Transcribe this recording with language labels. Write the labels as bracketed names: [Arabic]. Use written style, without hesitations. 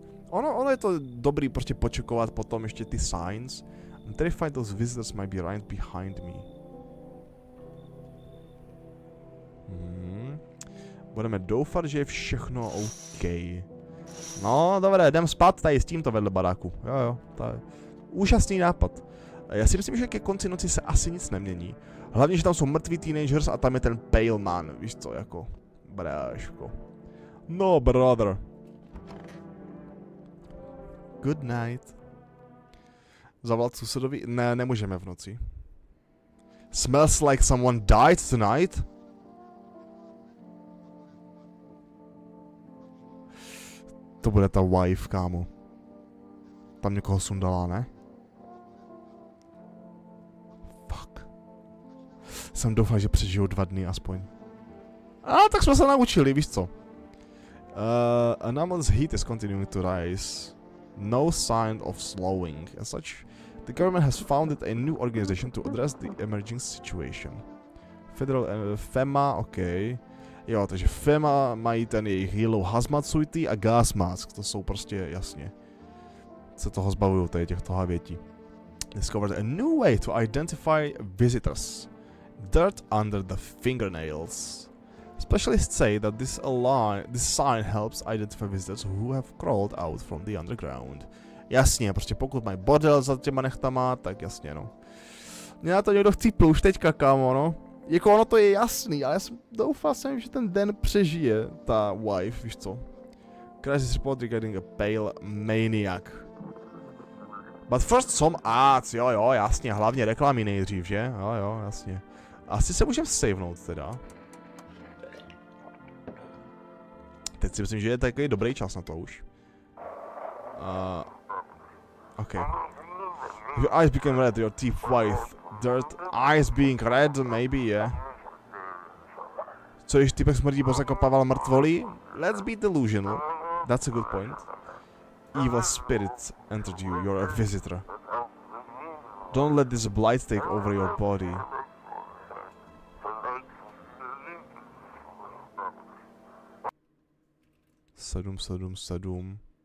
[Czech] Ono je to dobrý prostě počekovat potom ještě ty signs. [English] I'm terrified those visitors might be right behind me. [Czech] Budeme doufat, že je všechno OK. No, dobré, jdem spát tady s tímto vedle baráku. Jo, to je úžasný nápad. Já si myslím, že ke konci noci se asi nic nemění. Hlavně, že tam jsou mrtví teenagers a tam je ten pale man, víš co, jako. Bráško. No, brother. [English] Good night. [Czech] Zavolat sousedovi? Ne, nemůžeme v noci. [English] Smells like someone died tonight? [Czech] To bude ta wife, kámo. Tam někoho sundala, ne? [English] Fuck. [Czech] Jsem doufal, že přežiju 2 dny aspoň. Tak jsme se naučili, víš co? [English] Anomalous heat is continuing to rise. No sign of slowing. As such, the government has founded a new organization to address the emerging situation. [Czech] Federal FEMA, OK. Jo, takže FEMA mají ten jejich yellow hazmat suity a gas mask. To jsou prostě, jasně. Se toho zbavují tady těchto havětí. [English] Discovered a new way to identify visitors. Dirt under the fingernails. Specialists say that this sign helps identify visitors who have crawled out from the underground. [Czech] Jasně, prostě pokud mají bordel za těma nechtama, tak jasně, no. Mě na to někdo chcípl už teďka, kámo, no. Jako ono to je jasný, ale já doufal jsem, že ten den přežije ta wife, víš co. [English] Crisis report regarding a pale maniac. But first some ads, [Czech] jo, jasně, hlavně reklamy nejdřív, že? Jo, jasně. Asi se můžeme savenout teda. Teď si myslím, že je takový dobrý čas na to už. OK. [English] Your eyes became red, your teeth white. Dirt, eyes being red, maybe, yeah. [Czech] Co když typek smrdí, bo zakopával mrtvolí? [English] Let's be delusional. That's a good point. Evil spirit entered you, you're a visitor. Don't let this blight take over your body. [Czech] Sedm, 460.